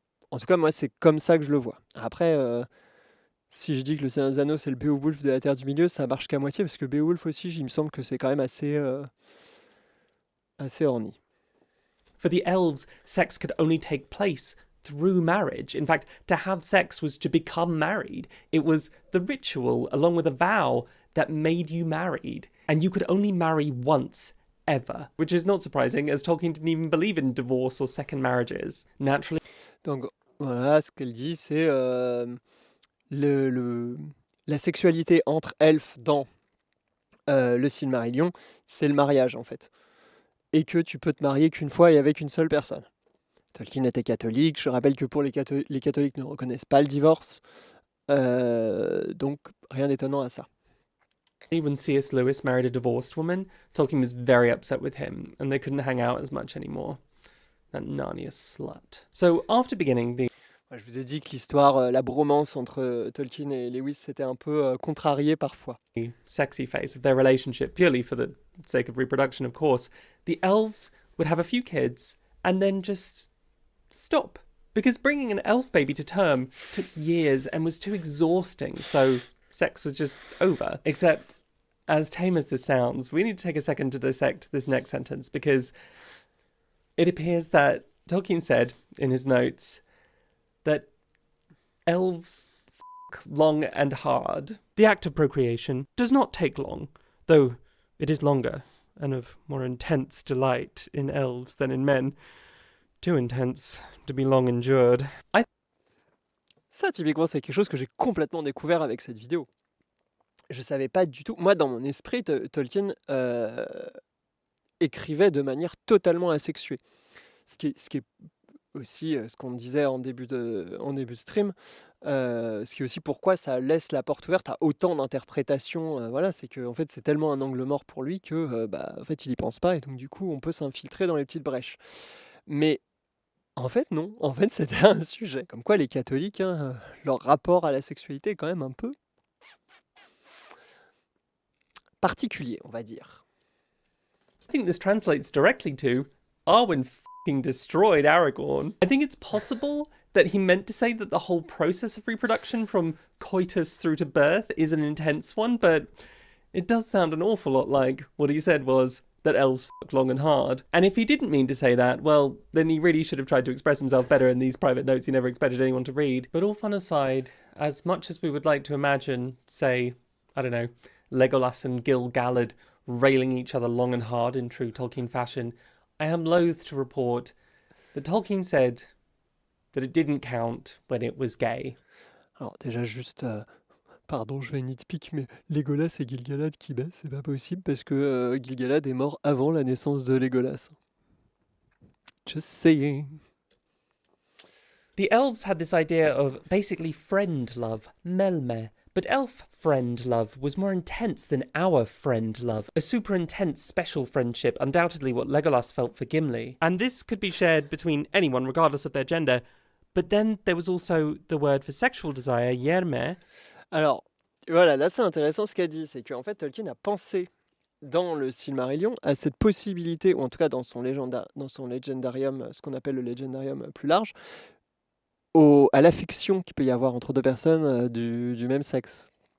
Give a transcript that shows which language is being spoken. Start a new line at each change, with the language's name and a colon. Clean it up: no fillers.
French: En tout cas, moi, c'est comme ça que je le vois. Après, si je dis que le Seigneur des Anneaux, c'est le Beowulf de la Terre du Milieu, ça marche qu'à moitié, parce que Beowulf aussi, il me semble que c'est quand même assez orni.
English: For the elves, sex could only take place through marriage. In fact, to have sex was to become married. It was the ritual, along with a vow, that made you married. And you could only marry once, ever. Which is not surprising, as Tolkien didn't even believe in divorce or second marriages. Naturally.
French: Donc voilà, ce qu'elle dit, c'est la sexualité entre elfes dans le Silmarillion, c'est le mariage en fait. Et que tu peux te marier qu'une fois et avec une seule personne. Tolkien était catholique. Je rappelle que pour les catholiques ne reconnaissent pas le divorce. Donc rien d'étonnant à ça.
English: When C.S. Lewis married a divorced woman, Tolkien was very upset with him, and they couldn't hang out as much anymore. That Narnia slut. So after beginning the
French: Je vous ai dit que l'histoire, la bromance entre Tolkien et Lewis, c'était un peu contrarié parfois.
English: sexy phase of their relationship, purely for the sake of reproduction, of course, the elves would have a few kids and then just stop. Because bringing an elf baby to term took years and was too exhausting, so sex was just over. Except, as tame as this sounds, we need to take a second to dissect this next sentence, because it appears that Tolkien said in his notes that elves long and hard. The act of procreation does not take long, though it is longer and of more intense delight in elves than in men. Too intense to be long endured.
French: Ça, typiquement, c'est quelque chose que j'ai complètement découvert avec cette vidéo. Je savais pas du tout. Moi, dans mon esprit, Tolkien écrivait de manière totalement asexuée. Ce qui est aussi ce qu'on disait en début de stream, ce qui est aussi pourquoi ça laisse la porte ouverte à autant d'interprétations. Voilà, c'est que en fait, c'est tellement un angle mort pour lui que en fait, il y pense pas et donc du coup, on peut s'infiltrer dans les petites brèches. Mais en fait, non. En fait, c'était un sujet. Comme quoi, les catholiques, hein, leur rapport à la sexualité est quand même un peu particulier, on va dire.
English: I think this translates directly to Arwen f***ing destroyed Aragorn. I think it's possible that he meant to say that the whole process of reproduction from coitus through to birth is an intense one, but it does sound an awful lot like what he said was that elves fuck long and hard. And if he didn't mean to say that, well, then he really should have tried to express himself better in these private notes he never expected anyone to read. But all fun aside, as much as we would like to imagine, say, I don't know, Legolas and Gil-galad railing each other long and hard in true Tolkien fashion, I am loath to report that Tolkien said that it didn't count when it was gay.
French: Alors déjà juste, pardon, je vais nitpick, mais Legolas et Gil-galad qui baissent, c'est pas possible parce que Gil-galad est mort avant la naissance de Legolas.
English: Just saying. The elves had this idea of basically friend love, melme, but elf friend love was more intense than our friend love, a super intense special friendship, undoubtedly what Legolas felt for Gimli. And this could be shared between anyone regardless of their gender, but then there was also the word for sexual desire, yerme.
French: Alors, voilà, là c'est intéressant ce qu'elle dit, c'est qu'en fait Tolkien a pensé dans le Silmarillion à cette possibilité, ou en tout cas dans son Legendarium, ce qu'on appelle le Legendarium plus large, à l'affection qu'il peut y avoir entre deux personnes du même sexe.